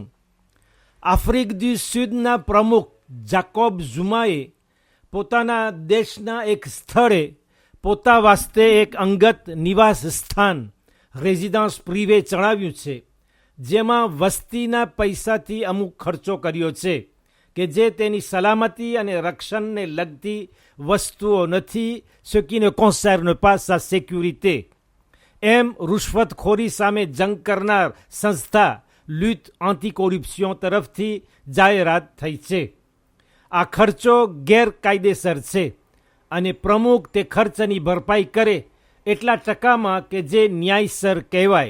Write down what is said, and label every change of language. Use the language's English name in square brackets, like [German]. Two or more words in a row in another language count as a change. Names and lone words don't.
[Gujarati] આફ્રિક દુ સુદના પ્રમુખ જાકોબ ઝુમાએ પોતાના દેશના એક સ્થળે પોતા વાસ્તે એક અંગત નિવાસ સ્થાન, [French] résidence privée [Gujarati] ચડાવ્યું છે, જેમાં વસ્તીના પૈસાથી અમુક ખર્ચો કર્યો છે કે જે તેની સલામતી અને રક્ષણને લગતી વસ્તુઓ નથી, [French] ce qui ne concerne pas sa sécurité. [Gujarati] એમ રૂશ્વતખોરી સામે જંગ કરનાર સંસ્થા લ્યુટ એન્ટી કોરપ્શન તરફથી જાહેરાત થઈ છે. આ ખર્ચો ગેરકાયદેસર છે અને પ્રમુખ તે ખર્ચની ભરપાઈ કરે એટલા ટકામાં કે જે ન્યાયસર કહેવાય.